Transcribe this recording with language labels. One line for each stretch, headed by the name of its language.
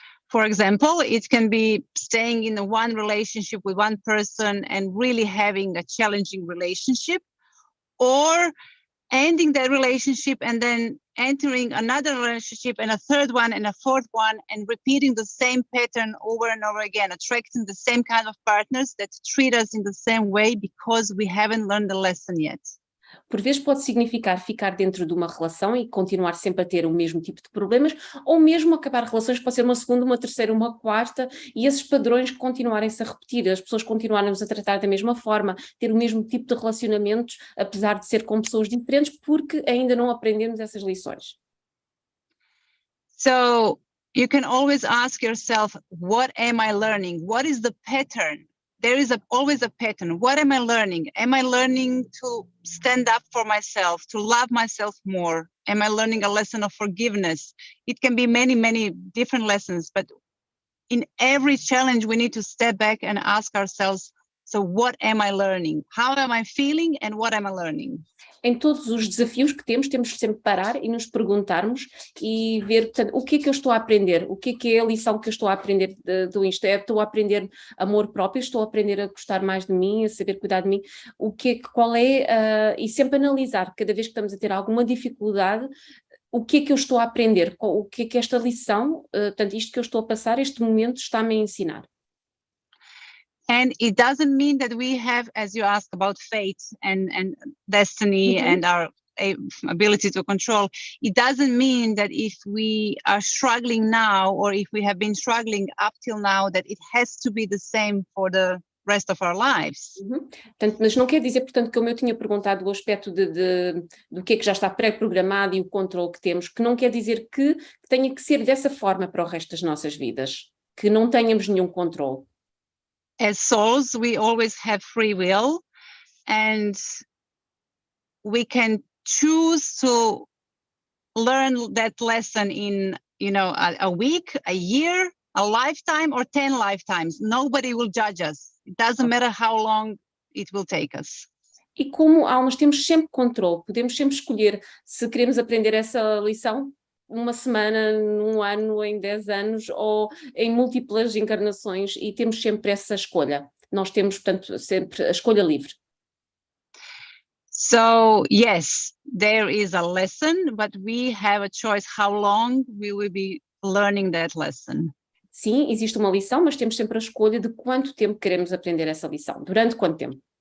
English: For example, it can be staying in one relationship with one person and really having a challenging relationship, or ending that relationship and then entering another relationship and a third one and a fourth one and repeating the same pattern over and over again, attracting the same kind of partners that treat us in the same way because we haven't learned the lesson yet.
Portuguese: Por vezes pode significar ficar dentro de uma relação e continuar sempre a ter o mesmo tipo de problemas, ou mesmo acabar relações, pode ser uma segunda, uma terceira, uma quarta, e esses padrões continuarem-se a repetir, as pessoas continuarem-nos a tratar da mesma forma, ter o mesmo tipo de relacionamentos, apesar de ser com pessoas diferentes, porque ainda não aprendemos essas lições.
English: So you can always ask yourself, what am I learning? What is the pattern? There is always a pattern. What am I learning? Am I learning to stand up for myself, to love myself more? Am I learning a lesson of forgiveness? It can be many, many different lessons, but in every challenge, we need to step back and ask ourselves, so what am I learning? How am I feeling and what am I learning?
Portuguese: Em todos os desafios que temos sempre que parar e nos perguntarmos e ver, portanto, o que é que eu estou a aprender? O que é a lição que eu estou a aprender do isto? Estou a aprender amor próprio? Estou a aprender a gostar mais de mim, a saber cuidar de mim? Qual é, e sempre analisar, cada vez que estamos a ter alguma dificuldade, o que é que eu estou a aprender? O que é esta lição, portanto, isto que eu estou a passar, este momento está-me a ensinar?
English: And it doesn't mean that we have, as you asked about fate and destiny and our ability to control, it doesn't mean that if we are struggling now or if we have been struggling up till now, that it has to be the same for the rest of our lives.
Portuguese: Portanto, mas não quer dizer, portanto, como eu tinha perguntado o aspecto do que é que já está pré-programado e o controle que temos, que não quer dizer que tenha que ser dessa forma para o resto das nossas vidas, que não tenhamos nenhum controle.
English: As souls, we always have free will, and we can choose to learn that lesson in, a week, a year, a lifetime, or 10 lifetimes. Nobody will judge us. It doesn't matter how long it will take us.
Portuguese: E como almas temos sempre controle, podemos sempre escolher se queremos aprender essa lição uma semana, num ano, em 10 anos ou em múltiplas encarnações, e temos sempre essa escolha. Nós temos, portanto, sempre a escolha livre.
English: So, yes, there is a lesson, but we have a choice how long we will be learning that lesson.
Portuguese: Sim, existe uma lição, mas temos sempre a escolha de quanto tempo queremos aprender essa lição. Durante quanto tempo?